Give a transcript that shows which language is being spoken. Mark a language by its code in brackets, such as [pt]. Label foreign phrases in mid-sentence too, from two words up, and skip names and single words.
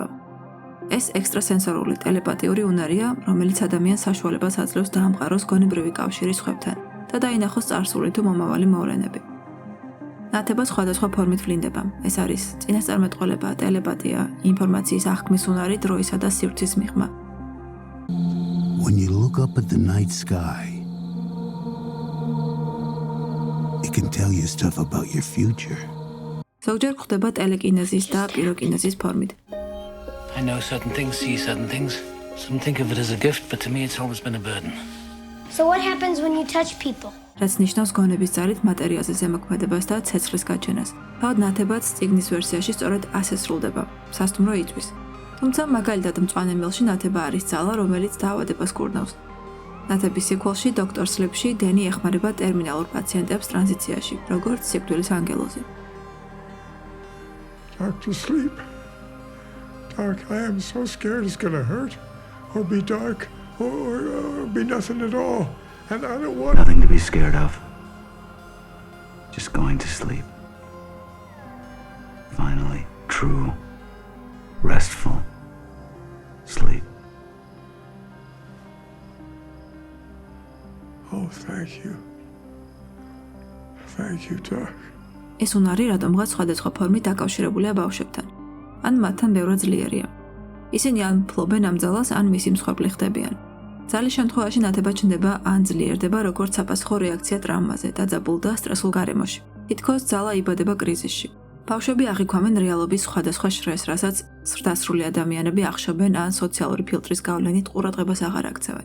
[ka] ეს ექსტრასენსორული ტელეპათიური უნარია, რომელიც ადამიანს საშუალებას აძლევს დაამყაროს გონებრივი კავშირი სხვებთან და დაინახოს წარსული თუ მომავალი მოვლენები. ნათება სხვადასხვა ფორმით ვლინდება. ეს არის წინასწარმეტყველება, ტელეპათია, ინფორმაციის აღქმის უნარი დროისა და სივრცის მიღმა. [en] When you look up at the night sky, it can tell you stuff about your future. [ka] ზოგჯერ ხდება ტელეკინეზის და პიროკინეზის ფორმით. [en] I know certain things, see certain things. Some think of it as a gift, but to me it's always been a burden. So what happens when you touch people? [ka] რაც ნიშნავს გონების ძალით მატერიალზე ზემოქმედებას და ცეცხლის გაჩენას. თავად ნათებაც წიგნის ვერსიაში სწორედ ასე სრულდება. სასტუმრო იწვის. თუმცა მაგალითად მწვანე მილში ნათება არის ძალა, რომელიც დაავადებას კურნავს. ნათების სიკველში დოქტორ სლიპში დენი ეხმარება ტერმინალურ პაციენტებს ტრანზიციაში, როგორც სიკვდილის ანგელოზი. [en] Dr. Sleep. Dark, I am so scared it's gonna hurt, or be dark, or be nothing at all. And I don't want Nothing to be scared of. Just going to sleep. Finally, true, restful sleep. Oh, thank you. Thank you, Doc. [ka] ეს უნარი რატომღაც სხვადასხვა ფორმით დაკავშირებულია ბავშვებთან. ან მათთან ბევრად ძლიერია. ისინი ან ფლობენ ამ ძალას, ან მისი მსხვერპლი ხდებიან. ძალის შემთხვევაში ნათება ჩნდება ან ძლიერდება როგორც საფასხო რეაქცია ტრამვაზე, დაძაბულ და სტრესულ გარემოში. თითქოს ძალა იბადება კრიზისში. ბავშვები აღიქვამენ რეალობის სხვადასხვა შრეს, რასაც ზრდასრული ადამიანები ახშობენ ან სოციალური ფილტრის გავლენით ყურადღებას აღარ აქცევენ.